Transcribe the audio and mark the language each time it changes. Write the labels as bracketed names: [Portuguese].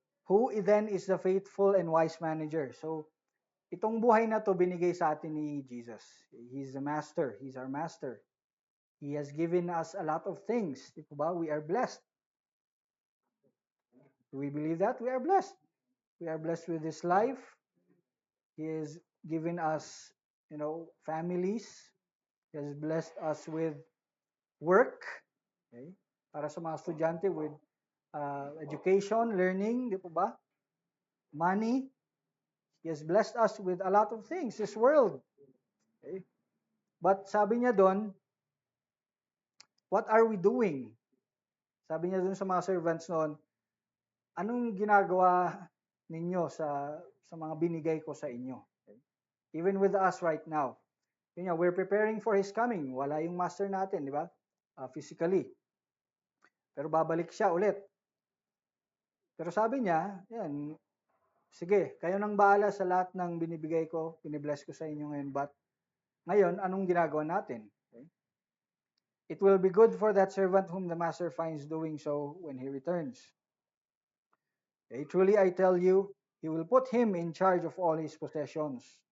[English] Who then is the faithful and wise manager? [Filipino] So, itong buhay na to binigay sa atin ni Jesus. [English] He's the master. He's our master. He has given us a lot of things. Di ba? We are blessed. Do we believe that? We are blessed. We are blessed with His life. He has given us, families. He has blessed us with work. Okay? [Filipino] Para sa mga estudyante with education, learning, di po ba? Money. [English] He has blessed us with a lot of things, this world. Okay? But sabi niya doon, what are we doing? [Filipino] Sabi niya doon sa mga servants noon, anong ginagawa ninyo sa mga binigay ko sa inyo? Okay? [English] Even with us right now. We're preparing for His coming. [Filipino] Wala yung master natin, di ba? Physically. Pero babalik siya ulit. Pero sabi niya, yan, sige, kayo nang bahala sa lahat ng binibigay ko, binibless ko sa inyo ngayon. But ngayon, anong ginagawa natin? Okay? [English] It will be good for that servant whom the master finds doing so when he returns. Okay? Truly, I tell you, he will put him in charge of all his possessions.